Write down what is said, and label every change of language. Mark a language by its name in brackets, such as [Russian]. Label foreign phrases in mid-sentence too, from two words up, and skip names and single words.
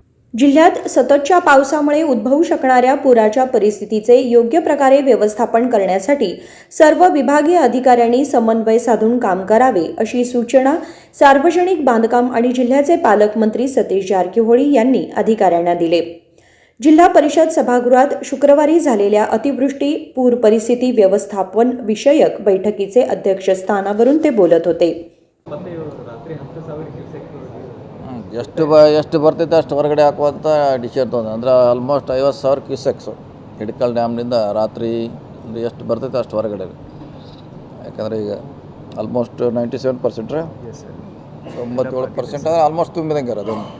[Marathi] जिल्ह्यात सततच्या पावसामुळे उद्भवू शकणाऱ्या पुराच्या परिस्थितीचे योग्य प्रकारे व्यवस्थापन करण्यासाठी सर्व विभागीय अधिकाऱ्यांनी समन्वय साधून काम करावे अशी सूचना सार्वजनिक बांधकाम आणि जिल्ह्याचे पालकमंत्री सतीश जारकिहोळी यांनी अधिकाऱ्यांना दिले. जिल्हा परिषद सभागृहात शुक्रवारी झालेल्या अतिवृष्टी पूर परिस्थिती व्यवस्थापन विषयक बैठकीचे अध्यक्षस्थानावरून ते बोलत होते. [Kannada] ಎಷ್ಟು ಬರ್ತೈತೆ ಅಷ್ಟು ಹೊರಗಡೆ ಹಾಕುವಂಥ ಡಿಸಿಷನ್ ತೊಗೊಂಡು ಅಂದರೆ ಆಲ್ಮೋಸ್ಟ್ 50,000 ಕ್ಯೂಸೆಕ್ಸು ಹಿಡ್ಕಲ್ ಡ್ಯಾಮ್ನಿಂದ ರಾತ್ರಿ ಎಷ್ಟು ಬರ್ತೈತೆ ಅಷ್ಟು ಹೊರಗಡೆ. ಯಾಕಂದರೆ ಈಗ ಆಲ್ಮೋಸ್ಟ್ 97% 97% ಅಂದರೆ ಆಲ್ಮೋಸ್ಟ್ ತುಂಬಿದಂಗೆ ಇರೋದು.